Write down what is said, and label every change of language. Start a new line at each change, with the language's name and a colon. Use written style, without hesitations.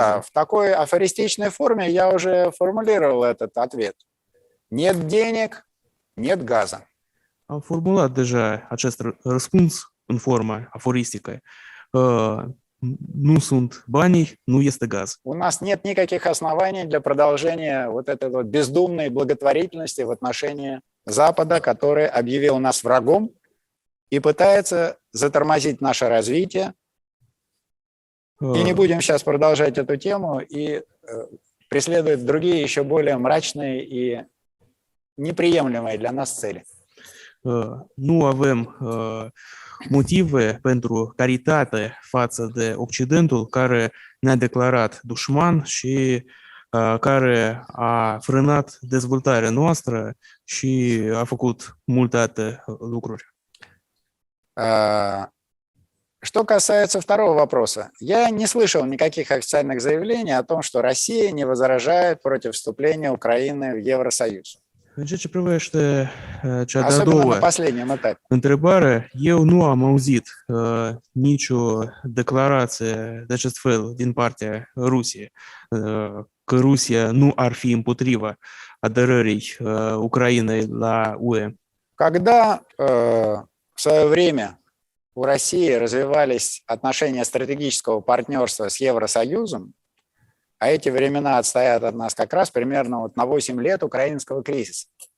Russian: Да, в такой афористичной форме я уже формулировал этот ответ. Нет денег, нет газа.
Romanian: Am formulat deja acest răspuns în formă aforistică. Nu sunt banii, nu este gaz.
Russian: У нас нет никаких оснований для продолжения вот этой вот бездумной благотворительности в отношении Запада, который объявил нас врагом и пытается затормозить наше развитие. И не будем сейчас продолжать эту тему и преследовать другие еще более мрачные и неприемлемые для нас цели.
Romanian: Nu avem motive pentru caritate față de Occidentul care ne-a declarat dușman și care a frânat dezvoltarea noastră și a făcut multe alte lucruri.
Russian: Что касается второго вопроса, я не слышал никаких официальных заявлений о том, что Россия не возражает против вступления Украины в Евросоюз.
Romanian: În ceea ce privește cea de-a
Russian: Особенно на
Romanian: doua
Russian: последнем этапе.
Romanian: întrebare, eu nu am auzit nicio declarație de acest fel din partea Rusiei, că Rusia nu ar fi împotriva aderării Ucrainei la UE.
Russian: Когда в свое время у России развивались отношения стратегического партнерства с Евросоюзом, а эти времена отстоят от нас как раз примерно вот на 8 лет украинского кризиса.